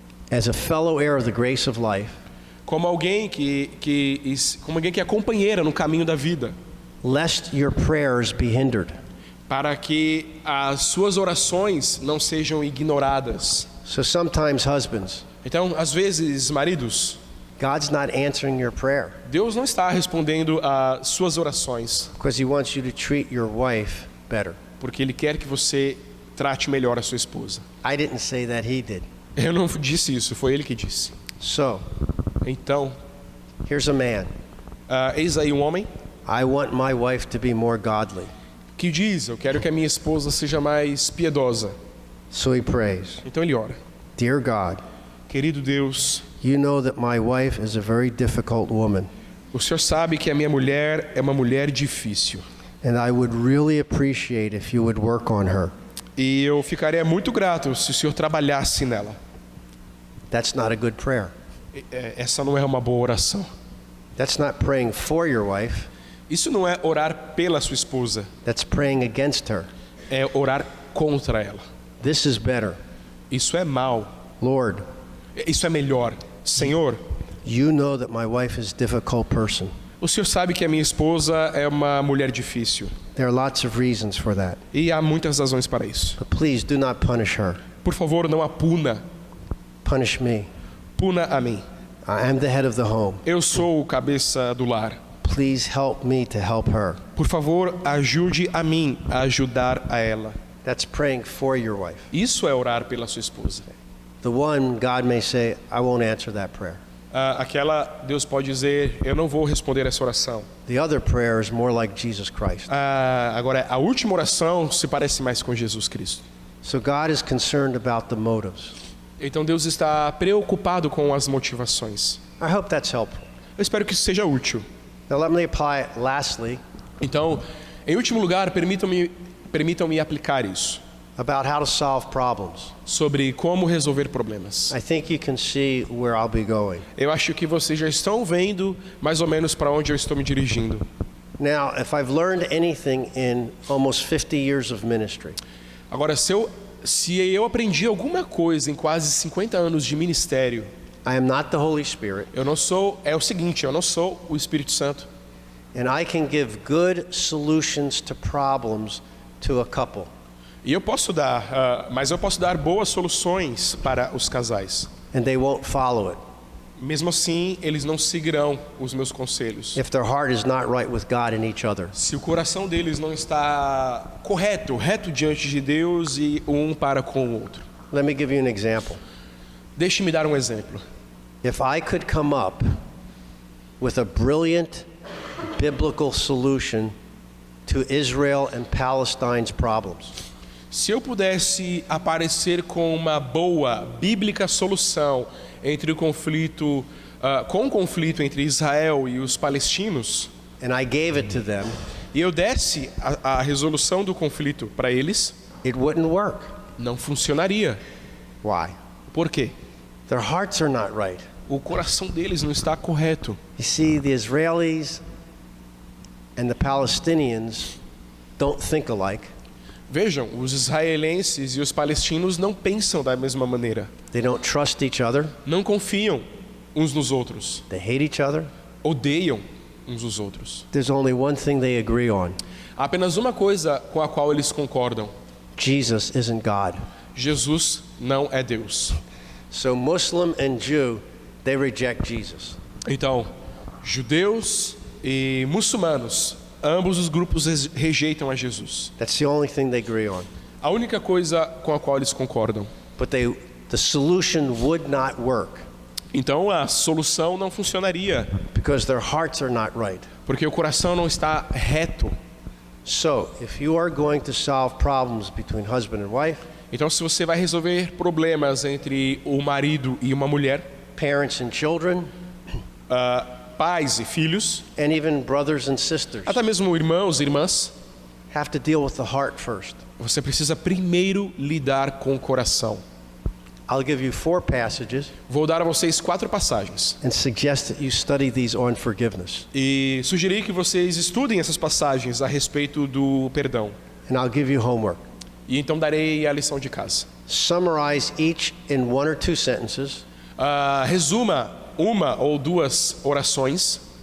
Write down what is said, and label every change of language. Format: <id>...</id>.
<en>as a fellow heir of the grace of life,</en> <pt>como alguém que é companheira no caminho da vida,</pt> <en>lest your prayers be hindered.</en> <pt>para que as suas orações não sejam ignoradas.</pt> <en>So sometimes husbands,</en> <pt>Então, às vezes, maridos,</pt> <en>God's not answering your prayer</en> <pt>Deus não está respondendo às suas orações,</pt> <en>because He wants you to treat your wife better.</en> <pt>porque Ele quer que você trate melhor a sua esposa.</pt> <en>I didn't say that, He did.</en> <pt>Eu não disse isso, foi Ele que disse.</pt> <en>So,</en> <pt>Então,</pt> <en>here's a man.</en> <pt>eis aí um homem</pt> <en>I want my wife to be more godly.</en> <pt>que diz, eu quero que a minha esposa seja mais piedosa.</pt> <en>So he prays,</en> <pt>Então ele ora,</pt> <en>Dear God,</en> <pt>querido Deus,</pt> <en>you know that my wife is a very difficult woman,</en> <pt>o Senhor sabe que a minha mulher é uma mulher difícil.</pt> <en>and I would really appreciate if you would work on her.</en> <pt>E eu ficaria muito grato se o Senhor trabalhasse nela.</pt> <en>That's not a good prayer.</en> <pt>Essa não é uma boa oração.</pt> <en>That's not praying for your wife.</en> <pt>Isso não é orar pela sua esposa,</pt> <en>That's praying against her.</en> <pt>é orar contra ela.</pt> <en>This is better.</en> <pt>Isso é mal.</pt> <en>Lord,</en> <pt>Isso é melhor. Senhor,</pt> <en>you know that my wife is a difficult person.</en> <pt>o Senhor sabe que a minha esposa é uma mulher difícil.</pt> <en>There are lots of reasons for that.</en> <pt>E há muitas razões para isso.</pt> <en>But please do not punish her.</en> <pt>Por favor, não a puna.</pt> <en>Punish me.</en> <pt>Puna a mim.</pt> <en>I am the head of the home.</en> <pt>Eu sou o cabeça do lar.</pt> <en>Please help me to help her.</en> <pt>Por favor, ajude a mim a ajudar a ela.</pt> <en>That's praying for your wife.</en> <pt>Isso é orar pela sua esposa.</pt> <en>The one, God may say, I won't answer that prayer.</en> <pt>Aquela, Deus pode dizer, eu não vou responder essa oração.</pt> <en>The other prayer is more like Jesus Christ.</en> <pt>Agora, a última oração se parece mais com Jesus Cristo.</pt> <en>So God is concerned about the motives.</en> <pt>Então Deus está preocupado com as motivações.</pt> <en>I hope that's helpful.</en> <pt>Eu espero que isso seja útil.</pt> <en>Now let me apply it lastly</en> <pt>Então, em último lugar, permitam-me aplicar isso</pt> <en>about how to solve problems.</en> <pt>sobre como resolver problemas.</pt> <en>I think you can see where I'll be going.</en> <pt>Eu acho que vocês já estão vendo mais ou menos para onde eu estou me dirigindo.</pt> <en>Now, if I've learned anything in almost 50 years of ministry,</en> <pt>Agora, se eu aprendi alguma coisa em quase 50 anos de ministério,</pt> <en>I am not the Holy Spirit,</en> <pt>eu não sou o Espírito Santo.</pt> <en>and I can give good solutions to problems to a couple.</en> <pt>E eu posso mas eu posso dar boas soluções para os casais.</pt> <en>And they won't follow it</en> <pt>Mesmo assim, eles não seguirão os meus conselhos.</pt> <en>if their heart is not right with God and each other.</en> <pt>Se o coração deles não está reto diante de Deus e um para com o outro.</pt> <en>Let me give you an example.</en> <pt>Deixe-me dar um exemplo.</pt> <en>If I could come up with a brilliant, biblical solution to Israel and Palestine's problems.</en> <pt>Se eu pudesse aparecer com uma boa, bíblica solução entre o conflito, com o conflito entre Israel e os palestinos,</pt> <en>And I gave it to them,</en> <pt>e eu desse a resolução do conflito para eles,</pt> <en>it wouldn't work.</en> <pt>não funcionaria.</pt> <en>Why?</en> <pt>Por quê?</pt> <en>Their hearts are not right.</en> <pt>O coração deles não está correto.</pt> <en>You see, the Israelis and the Palestinians don't think alike.</en> <pt>Vejam, os israelenses e os palestinos não pensam da mesma maneira.</pt> <en>They don't trust each other.</en> <pt>Não confiam uns nos outros.</pt> <en>They hate each other.</en> <pt>Odeiam uns os outros.</pt> <en>There's only one thing they agree on.</en> <pt>Há apenas uma coisa com a qual eles concordam.</pt> <en>Jesus isn't God.</en> <pt>Jesus não é Deus.</pt> <en>So Muslim and Jew, they reject Jesus.</en> <pt>Então, judeus e muçulmanos, ambos os grupos rejeitam a Jesus.</pt> <en>That's the only thing they agree on.</en> <pt>A única coisa com a qual eles concordam.</pt> <en>But the solution would not work</en> <pt>Então a solução não funcionaria,</pt> <en>because their hearts are not right.</en> <pt>porque o coração não está reto.</pt> <en>So, if you are going to solve problems between husband and wife,</en> <pt>Então se você vai resolver problemas entre o marido e uma mulher,</pt> <en>parents and children,</en> <pt>pais e filhos,</pt> <en>and even brothers and sisters,</en> <pt>até mesmo irmãos e irmãs,</pt> <en>have to deal with the heart first.</en> <pt>você precisa primeiro lidar com o coração.</pt> <en>I'll give you 4 passages</en> <pt>Vou dar a vocês 4 passagens</pt> <en>and suggest that you study these on forgiveness.</en> <pt>e sugerir que vocês estudem essas passagens a respeito do perdão.</pt> <en>And I'll give you homework.</en> <pt>E então darei a lição de casa.</pt> <en>Summarize each in 1 or 2 sentences.</en> <pt>Resuma uma ou duas orações.</pt>